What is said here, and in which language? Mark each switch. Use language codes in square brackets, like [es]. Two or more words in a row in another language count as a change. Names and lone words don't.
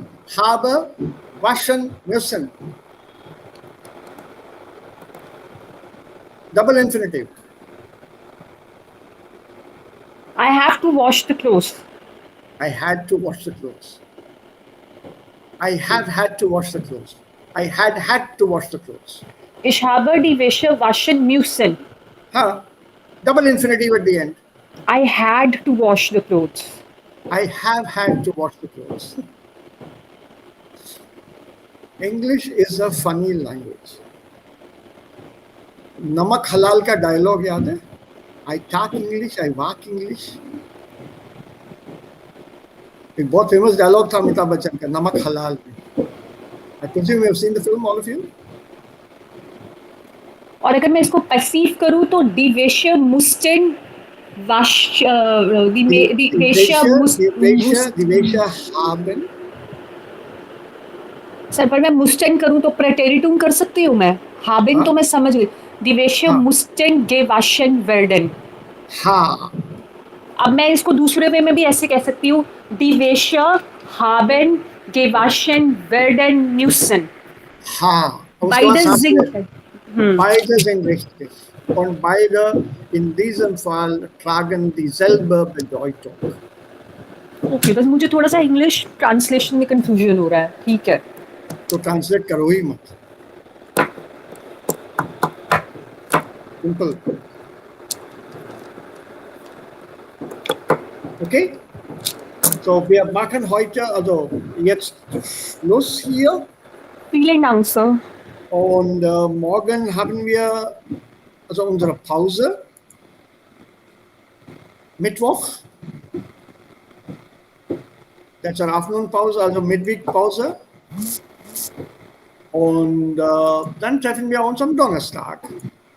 [de] Habe waschen müssen. [en] Double infinitive. I have to wash the clothes. I had to wash the clothes. I have had to wash the clothes. I had to wash the clothes. [de] Ich habe die Wäsche waschen müssen. Huh? [en] Double infinitive at the end. I had to wash the clothes. I have had to wash the clothes. English is a funny language. [hi] नमक हलाल का डायलॉग याद है? [en] I talk English, I walk English. [hi] एक बहुत [en] famous dialogue [hi] था अमिताभ बच्चन का, नमक हलाल. [en] I presume you have seen the film, all of you. [hi] और अगर मैं इसको perceive करूँ तो [de] die Wäsche mussten wasch die Wäsche haben. [hi] सर पर मैं mussten करूँ तो Präteritum कर सकती हूँ मैं. Haben तो मैं समझ गई. [de] Die Wäsche mussten gewaschen werden. [hi] हाँ. अब मैं इसको दूसरे वे में भी ऐसे कह सकती हूँ. [de] Die Wäsche haben gewaschen werden müssen. [hi] हाँ. [de] Beide sind. Beide sind richtig. Und beide in diesem Fall tragen dieselbe Bedeutung. [hi] ओके, बस मुझे थोड़ा सा [en] English translation [hi] में कंफ्यूजन हो रहा है. ठीक है. तो ट्रांसलेट करो ही मत. [en] Simple. Okay? [de] So wir machen heute also jetzt Schluss hier. Vielen Dank, Sir. Und morgen haben wir also unsere Pause. Mittwoch. [en] That's our afternoon Pause, also Midweek Pause. [de] Und dann treffen wir uns am Donnerstag.